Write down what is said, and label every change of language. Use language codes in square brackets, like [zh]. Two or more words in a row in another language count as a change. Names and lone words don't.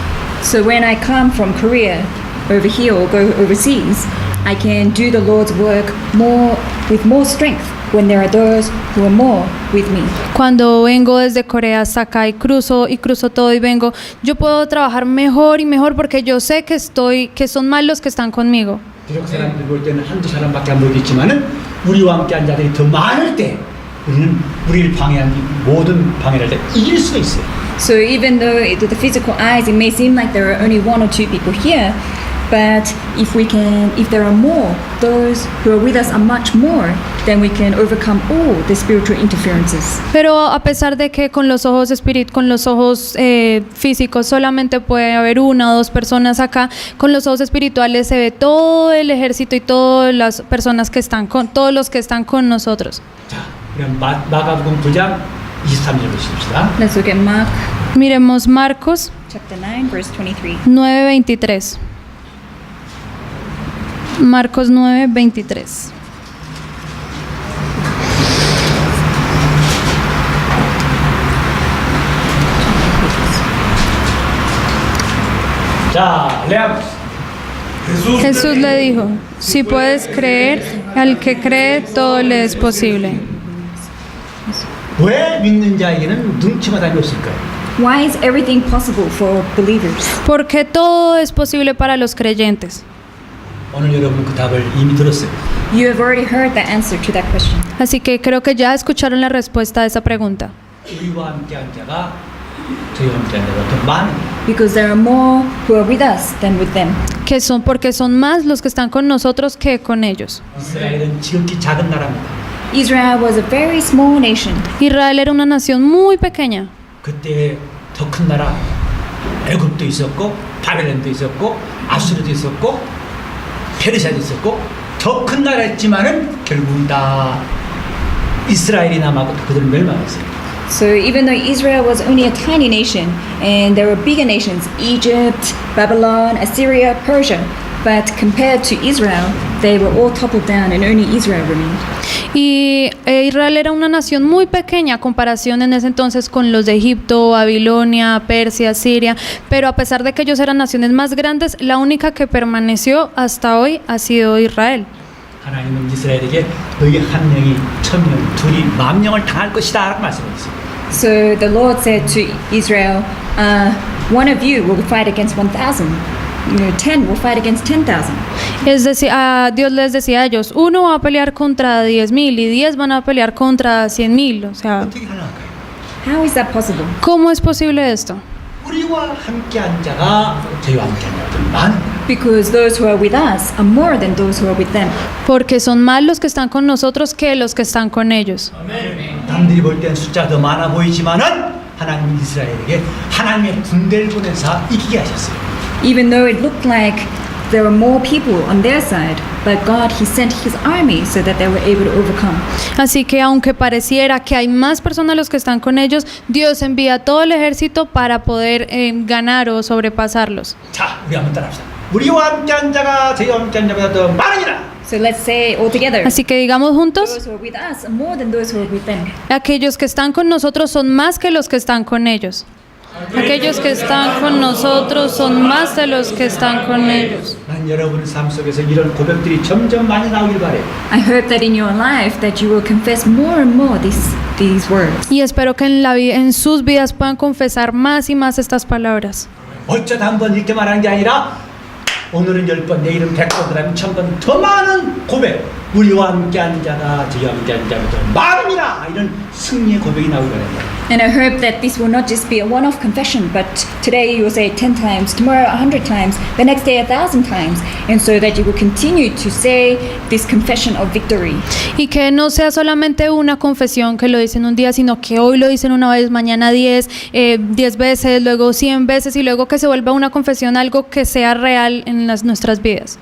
[en] So when I come from Korea over here or go overseas, I can do the Lord's work with more strength when there are those who are more with me. [es] Cuando vengo desde Corea hasta acá y cruzo todo y vengo, yo puedo trabajar mejor y mejor porque yo sé que son más los que están conmigo. [ko] 비록 사람들 볼 때는 한두 사람밖에 안 보이겠지만은 우리와 함께한 자들이 더 많을 때 우리는 우리를 방해한 모든 방해를 다 이길 수가 있어요. [en] So even though to the physical eyes it may seem like there are only one or two people here, But if there are more, those who are with us are much more, then we can overcome all the spiritual interferences. [es] Pero a pesar de que con los ojos físicos solamente puede haber una o dos personas acá, con los ojos espirituales se ve todo el ejército y todas las personas que están todos los que están con nosotros. [ko] 자, 그럼 마가복음 9장 23절 보십시다. [en] Let's look at Mark [es] Miremos Marcos [en] chapter 9, verse 23. [es] 9:23. Marcos 9:23. [ko] 자, 레아mus. [es] Jesús le dijo, si puedes creer, al que cree todo le es posible. [ko] 왜 믿는 자에게는 능치가 달려 있을까요? [en] Why is everything possible for believers? [es] Porque todo es posible para los creyentes. [ko] 오늘 여러분 그 답을 이미 들었어요. [en] You have already heard the answer to that question. [es] Así que creo que ya escucharon la respuesta a esa pregunta. [ko] 우리와 함께한 자가 저희와 함께한 자가 더 많은. [en] Because there are more who are with us than with them. [es] Porque son más los que están con nosotros que con ellos. [ko] 이스라엘은 지극히 작은 나라입니다. [en] Israel was a very small nation. [es] Israel era una nación muy pequeña. [ko] 그때 더 큰 나라 애굽도 있었고 바벨론도 있었고 아수르도 있었고 페르시아도 있었고 더 큰 나라였지만은 결국은 다 이스라엘이 남았고 그들은 멸망했어요. [en] So even though Israel was only a tiny nation and there were bigger nations, Egypt, Babylon, Assyria, Persia, but compared to Israel, they were all toppled down and only Israel remained. [es] Y Israel era una nación muy pequeña a comparación en ese entonces con los de Egipto, Babilonia, Persia, Siria, pero a pesar de que ellos eran naciones más grandes, la única que permaneció hasta hoy ha sido Israel. [ko] 하나님은 이스라엘에게 너희 한 명이 1000명, 둘이 10,000명을 당할 것이다 라고 말씀하셨어요. [en] So the Lord said to Israel, one of you will fight against 1,000. 10 will fight against 10,000. [es] Es decir, Dios les decía a ellos, uno va a pelear contra 10,000 y 10 van a pelear contra 100,000. O sea, [ko] 어떻게 가능할까요? [en] How is that possible? [es] ¿cómo es posible esto? [ko] 우리와 함께한 자가 저희와 함께한 자가 많은 거예요. [en] Because those who are with us are more than those who are with them. [es] Porque son más los que están con nosotros que los que están con ellos. [ko] 남들이 볼 땐 숫자가 더 많아 보이지만은 하나님은 이스라엘에게 하나님의 군대를 보내서 이기게 하셨어요. [en] Even though it looked like there were more people on their side, but God, He sent His army so that they were able to overcome. [es] Así que aunque pareciera que hay más personas los que están con ellos, Dios envía todo el ejército para poder ganar o sobrepasarlos. [ko] 자, 우리 한번 따라합시다. 우리와 함께한 자가 저희와 함께한 자보다 더 많으니라. [en] So let's say all together. [es] Así que digamos juntos, [en] Those who are with us are more than those who are with them. [es] aquellos que están con nosotros son más que los que están con ellos. Aquellos que están con nosotros son más de los que están con ellos. [ko] 난 여러분의 삶 속에서 이런 고백들이 점점 많이 나오길 바래요. [en] I hope that in your life that you will confess more and more these words. [es] Y espero que en sus vidas puedan confesar más y más estas palabras. [ko] 어쩌다 한번 이렇게 말하는 게 아니라 오늘은 10번, 내일은 100번, 그다음에 1000번 더 많은 고백. 우리와 함께한 자가 저희와 함께한 자보다 많으니라. 이런 승리의 고백이 나오게 됩니다. [en] And I hope that this will not just be a one-off confession, but today you will say it 10 times, tomorrow 100 times, the next day 1,000 times, and so that you will continue to say this confession of victory. [es] Y que no sea solamente una confesión que lo dicen un día, sino que hoy lo dicen una vez, mañana 10 veces, luego 100 veces y luego que se vuelva una confesión, algo que sea real en nuestras vidas.